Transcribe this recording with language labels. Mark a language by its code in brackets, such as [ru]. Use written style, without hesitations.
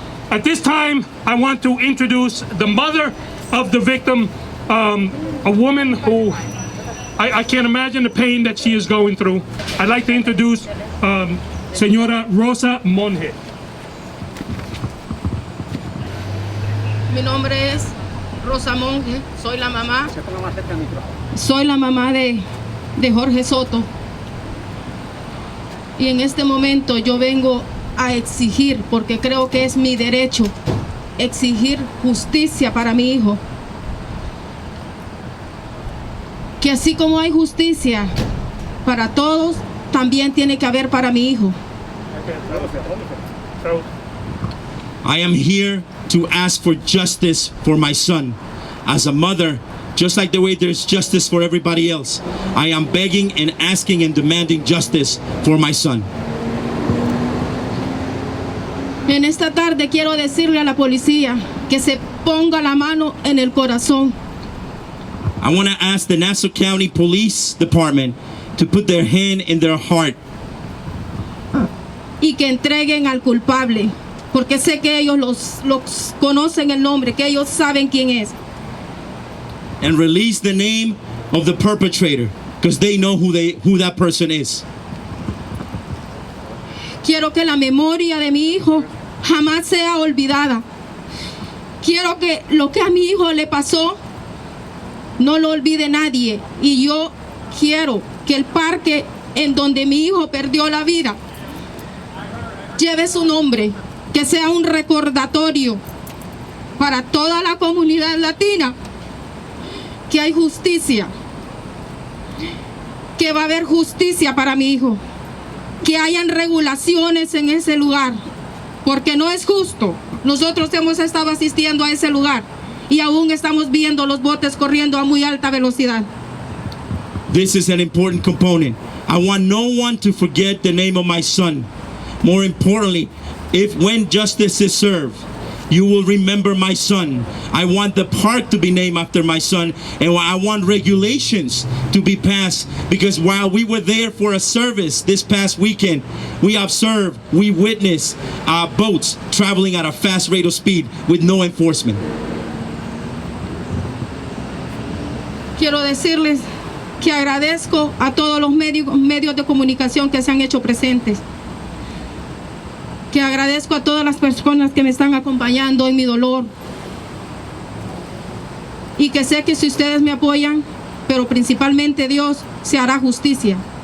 [en] At this time, I want to introduce the mother of the victim, a woman who I can't imagine the pain that she is going through. I'd like to introduce Señora Rosa Monge. [es] Mi nombre es Rosa Monge, soy la mamá. Soy la mamá de Jorge Soto. Y en este momento yo vengo a exigir, porque creo que es mi derecho, exigir justicia para mi hijo. Que así como hay justicia para todos, también tiene que haber para mi hijo. [en] I am here to ask for justice for my son. As a mother, just like the way there's justice for everybody else, I am begging and asking and demanding justice for my son. [es] En esta tarde quiero decirle a la policía que se ponga la mano en el corazón. [en] I want to ask the Nassau County Police Department to put their hand in their heart [es] Y que entreguen al culpable, porque sé que ellos los conocen el nombre, que ellos saben quién es. [en] and release the name of the perpetrator, because they know who that person is. [es] Quiero que la memoria de mi hijo jamás sea olvidada. Quiero que lo que a mi hijo le pasó no lo olvide nadie. Y yo quiero que el parque en donde mi hijo perdió la vida lleve su nombre, que sea un recordatorio para toda la comunidad latina que hay justicia, que va a haber justicia para mi hijo, que hayan regulaciones en ese lugar, porque no es justo. Nosotros hemos estado asistiendo a ese lugar y aún estamos viendo los botes corriendo a muy alta velocidad. [en] This is an important component. I want no one to forget the name of my son. More importantly, when justice is served, you will remember my son. I want the park to be named after my son, and I want regulations to be passed, because while we were there for a service this past weekend, we observed, we witnessed boats traveling at a fast rate of speed with no enforcement. [es] Quiero decirles que agradezco a todos los medios de comunicación que se han hecho presentes, que agradezco a todas las personas que me están acompañando en mi dolor, y que sé que si ustedes me apoyan, pero principalmente Dios, se hará justicia.